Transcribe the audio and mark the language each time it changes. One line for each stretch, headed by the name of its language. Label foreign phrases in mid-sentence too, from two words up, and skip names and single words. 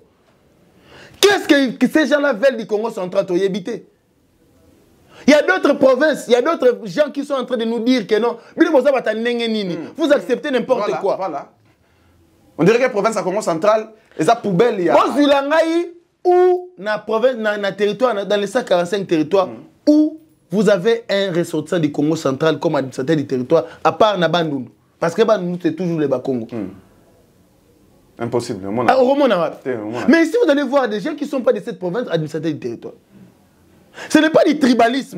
French: Qu'est-ce que ces gens-là veulent du Congo central pour y habiter? Il y a d'autres provinces, il y a d'autres gens qui sont en train de nous dire que non. Vous acceptez n'importe quoi. Voilà. On dirait que la province à Congo central, les poubelles, il y a.
Lingala: Ou na province, na territoire,
French: dans les 145 territoires, où vous avez un ressortissant du Congo central comme administrateur du territoire, à part Nabandoun. Parce que Bandoun, c'est toujours les Bas-Congo. Impossible. Mais ici, vous allez voir des gens qui ne sont pas de cette province administrateurs du territoire. Ce n'est pas du tribalisme.